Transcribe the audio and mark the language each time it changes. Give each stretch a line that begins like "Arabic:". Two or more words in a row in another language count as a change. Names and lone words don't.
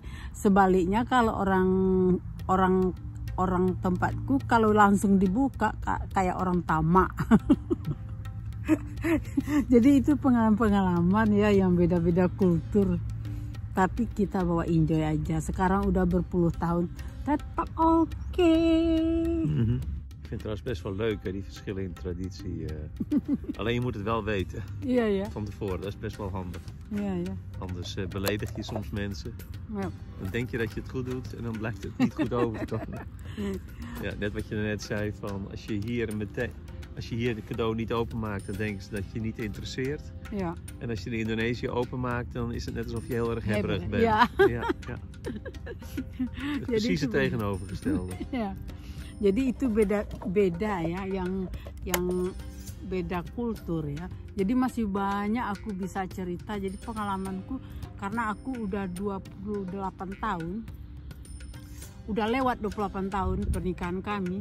Indonesian: Sebaliknya kalau orang tempatku kalau langsung dibuka kayak orang tamak. Jadi itu pengalaman ya, yang beda-beda kultur, tapi kita bawa enjoy aja. Sekarang udah berpuluh tahun tetap oke.
Dutch: Ik vind het trouwens best wel leuk, hè, die verschillen in traditie. Alleen je moet het wel weten. Ja. Van tevoren, dat is best wel handig. Ja. Anders beledig je soms mensen. Ja. Dan denk je dat je het goed doet en dan blijkt het niet goed overkomen. Ja, net wat je net zei, van als je hier de cadeau niet openmaakt, dan denken ze dat je niet interesseert. Ja. En als je de Indonesië openmaakt, dan is het net alsof je heel erg hebberig bent. Ja. Precies het tegenovergestelde. Ja.
Indonesian: Jadi itu beda ya, yang beda kultur ya. Jadi masih banyak aku bisa cerita. Jadi pengalamanku, karena aku udah 28 tahun, udah lewat 28 tahun pernikahan kami.